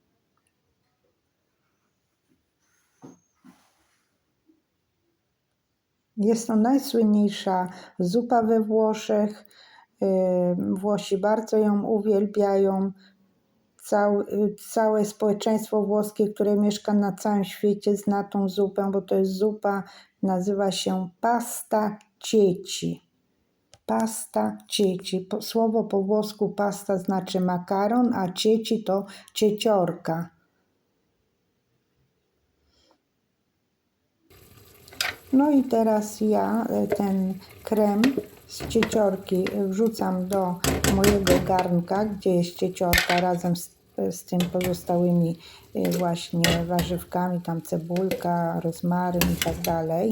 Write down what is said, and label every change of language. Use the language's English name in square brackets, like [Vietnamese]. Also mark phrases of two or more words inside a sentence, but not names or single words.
[Polish] Jest to najsłynniejsza zupa we Włoszech. Włosi bardzo ją uwielbiają. Całe społeczeństwo włoskie, które mieszka na całym świecie, zna tą zupę, bo to jest zupa, nazywa się [Italian] pasta ceci. Pasta ceci. [Polish] Słowo po włosku pasta znaczy makaron, a ceci to cieciorka. No i teraz ja ten krem z cieciorki wrzucam do mojego garnka, gdzie jest cieciorka razem z tym pozostałymi właśnie warzywkami, tam cebulka, rozmaryn i tak dalej.